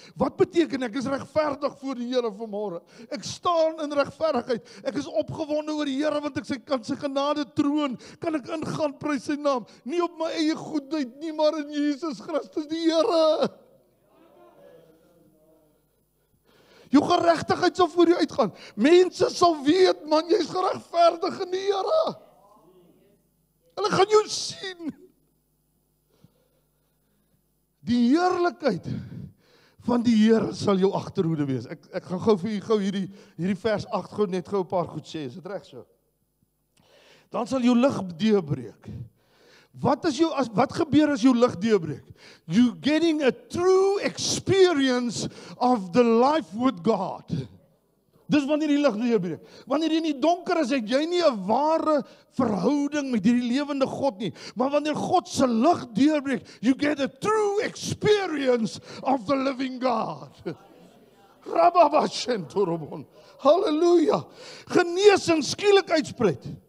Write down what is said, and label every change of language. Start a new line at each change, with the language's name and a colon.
Afrikaans: Wat beteken ek is regverdig voor die Here vanmôre? Ek staan in regverdigheid. Ek is opgewonde oor die Here want ek kan sy genade troon, kan ek ingaan prys sy naam. Nie op my eie goedheid nie, maar in Jesus Christus die Here. Jou geregtigheid sal voor jou uitgaan. Mense sal weet, man, jy's geregverdig in die Here. Hulle gaan jou sien. Die heerlikheid van die Here sal jou agterhoede wees. Ek gaan gou vir u hierdie vers 8 gou net gou 'n paar goed sê. Is dit reg so? Dan sal jou lig deurbreek. Wat gebeur as jou lig deurbreek?
English: You getting a true experience of the life with God.
Afrikaans: Dis wanneer die lig deurbreek. Wanneer jy in die donker is, het jy nie 'n ware verhouding met hierdie lewende God nie. Maar wanneer God se lig deurbreek,
English: you get a true experience of the living God.
Afrikaans: Rababashentorobon. Halleluja. Genesing skielik uitspreid.